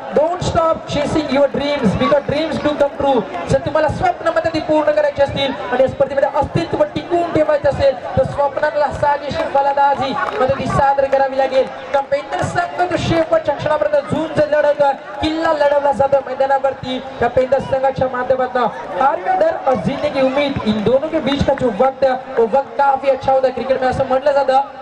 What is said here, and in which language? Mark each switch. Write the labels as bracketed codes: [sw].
[en] Don't stop chasing your dreams because dreams do come true. [mr] जर तुम्हाला स्वप्नामध्ये ती पूर्ण करायची असतील आणि या स्पर्धेमध्ये अस्तित्व टिकवून ठेवायचं असेल तर स्वप्नाला साजेशी फलंदाजी मध्ये ती सादर करावी लागेल. पेंडर संघ तो शेवटच्या क्षणापर्यंत झुंज लढवतोय. किल्ला लढवला जातोय मैदानावरती त्या पेंडर संघाच्या माध्यमातून. [hi] हारने डर और जीतने की उम्मीद इन दोनों के बीच का जो वक्त है वो वक्त काफी अच्छा होता है क्रिकेट में [mr] असं म्हटलं जातं.